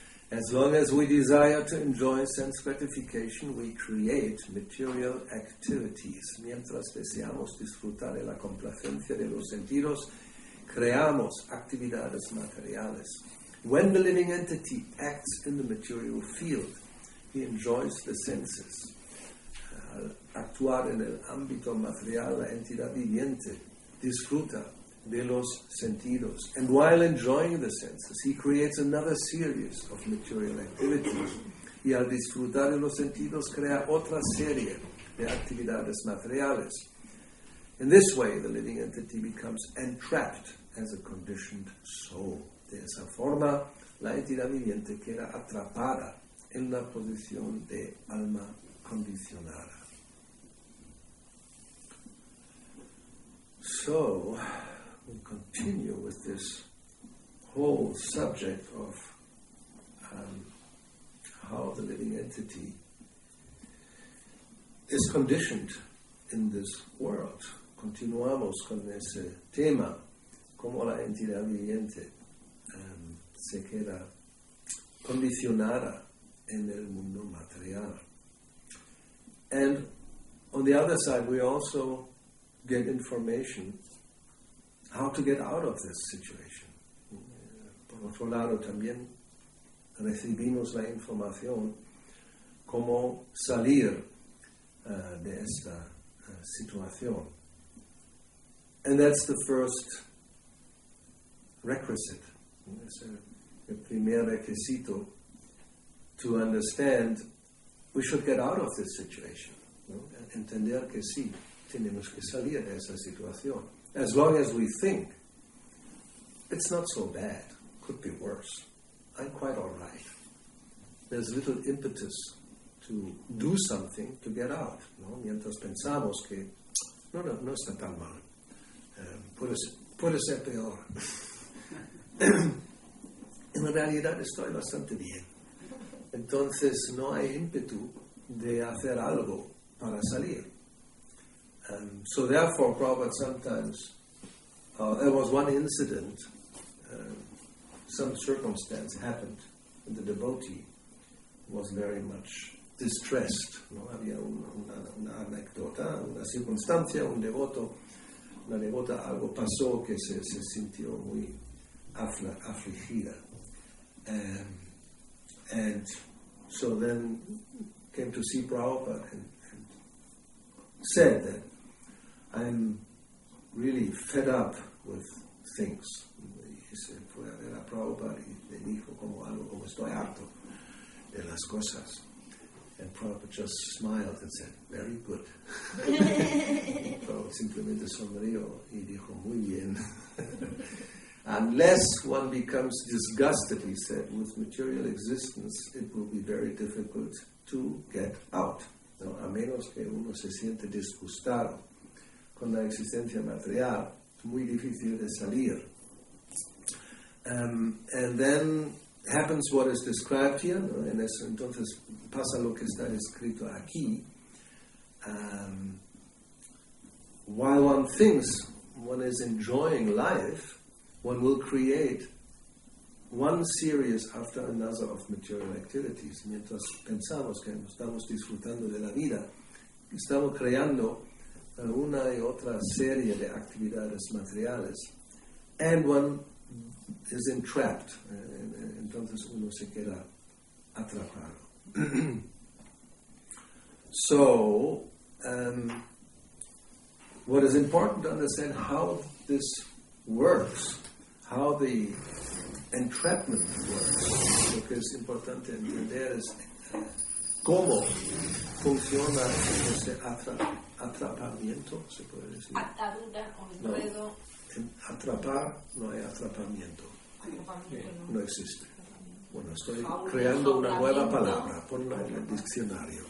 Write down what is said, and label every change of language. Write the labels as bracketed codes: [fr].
[en] As long as we desire to enjoy sense gratification, we create material activities. [es] Mientras deseamos disfrutar de la complacencia de los sentidos, creamos actividades materiales. [en] When the living entity acts in the material field, he enjoys the senses. [es] Al actuar en el ámbito material, la entidad viviente disfruta de los sentidos. [en] And while enjoying the senses, he creates another series of material activities. [es] Y al disfrutar de los sentidos, crea otra serie de actividades materiales. [en] In this way, the living entity becomes entrapped as a conditioned soul. [es] De esa forma, la entidad viviente queda atrapada en la posición de alma condicionada. [en] So, we'll continue with this whole subject of how the living entity is conditioned in this world. [es] Continuamos con ese tema, cómo la entidad viviente se queda condicionada en el mundo material. [en] And on the other side, we also get information how to get out of this situation. [es] Por otro lado, también recibimos la información cómo salir de esta situación. [en] And that's the first requisite. [es] Es el primer requisito [en] to understand we should get out of this situation. [es] ¿No? Entender que sí, tenemos que salir de esa situación. [en] As long as we think it's not so bad, could be worse, I'm quite all right. There's little impetus to do something to get out. [es] ¿No? Mientras pensamos que no está tan mal, puede ser peor. En realidad estoy bastante bien. Entonces no hay ímpetu de hacer algo para salir. [en] So therefore, Prabhupada sometimes, there was one incident, some circumstance happened, and the devotee was very much distressed. [es] ¿No? Había una anécdota, una circunstancia, una devota, algo pasó que se sintió muy afligida. [en] And so then came to see Prabhupada and said that I'm really fed up with things. [es] Y se fue a ver a Prabhupada y le dijo algo como estoy harto de las cosas. [en] And Prabhupada just smiled and said, very good. [es] Prabhupada simplemente sonrió y dijo, muy bien. [en] Unless one becomes disgusted, he said, with material existence, it will be very difficult to get out. [es] ¿No? A menos que uno se siente disgustado con la existencia material, muy difícil de salir. [en] And then happens what is described here, [es] ¿no? Entonces pasa lo que está escrito aquí. [en] While one thinks one is enjoying life, one will create one series after another of material activities. [es] Mientras pensamos que estamos disfrutando de la vida, estamos creando una y otra serie de actividades materiales. [en] And one is entrapped. [es] Entonces uno se queda atrapado. [en] So, what is important to understand how this works, how the entrapment works. [es] Lo que es importante entender es cómo funciona ese atrapamiento, se puede decir. Atadura o enredo. No, en atrapar no hay atrapamiento. No existe. Bueno, estoy creando una nueva palabra, ponla en el diccionario.